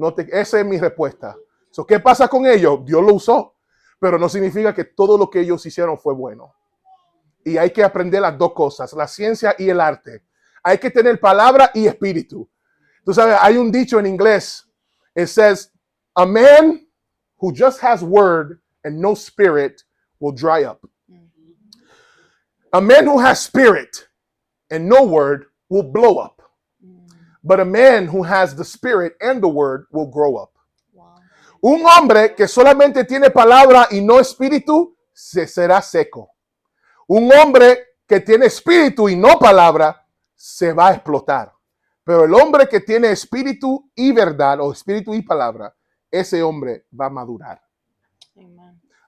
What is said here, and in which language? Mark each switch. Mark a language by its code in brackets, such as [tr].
[es] Esa es mi respuesta. ¿Qué pasa con ellos? Dios lo usó, pero no significa que todo lo que ellos hicieron fue bueno. Y hay que aprender las dos cosas, la ciencia y el arte. Hay que tener palabra y espíritu. Tú sabes, hay un dicho en inglés. [en] It says, a man who just has word and no spirit will dry up. A man who has spirit and no word will blow up. But a man who has the spirit and the word will grow up. Wow. [es] Un hombre que solamente tiene palabra y no espíritu, será seco. Un hombre que tiene espíritu y no palabra, se va a explotar. Pero el hombre que tiene espíritu y verdad, o espíritu y palabra, ese hombre va a madurar. Amen.